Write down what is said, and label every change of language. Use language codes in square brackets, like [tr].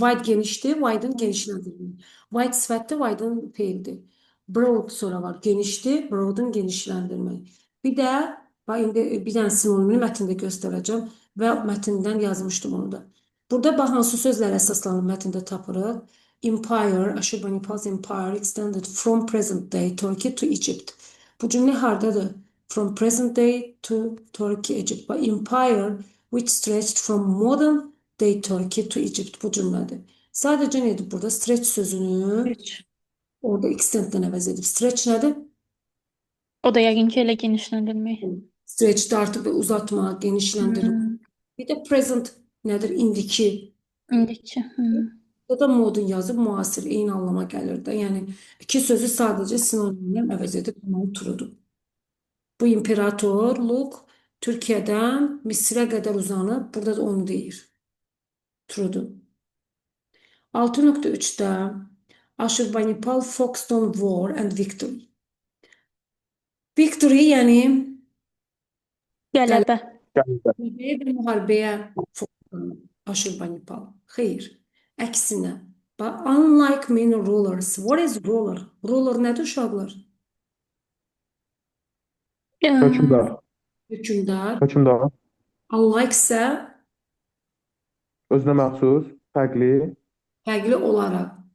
[az] Wide genişdir, widen genişləndirmək. Wide sifətdir, widen feildir. Broad sonra var, genişdir, broad'un genişləndirmək. Bir də, indi bir dənə sinonimini mətndə göstərəcəm və mətndən yazmışdım onu da. Burada bax, hansı sözlərə əsaslanıb mətndə tapırıq? [en] Empire, Aşurbanipal's empire extended from present day Turkey to Egypt. [az] Bu cümlə hardadır? [en] From present day to Turkey, Egypt. But empire which stretched from modern day Turkey to Egypt. [az] Bu cümlədir. Sadəcə nədir burada? Stretch sözünü orada extenddən əvəz edib. Stretch nədir? O da yəqin ki, elə genişləndirmək. Stretch də artıq uzatmaq, genişləndirmək. Bir də present nədir? İndiki. İndiki. Burada da modern yazıb müasir, eyni anlama gəlir də. Yəni, iki sözü sadəcə sinonimlə əvəz edib bunu turudur. Bu imperatorluq Türkiyədən Misrə qədər uzanıb, burada da onu deyir. Trudu. 6.3-də Aşurbanipal, [en] Folkestone War and Victory. [az] Victory yəni Qələbə. qələbəyə və müharibəyə fokuslanır Aşurbanipal. Xeyr, əksinə. [en] But unlike many rulers, what is ruler? [az] Ruler nədir uşaqlar? Hökmdar. Hökmdar. Hökmdar. Unlike isə Özünə məxsus, fərqli olaraq.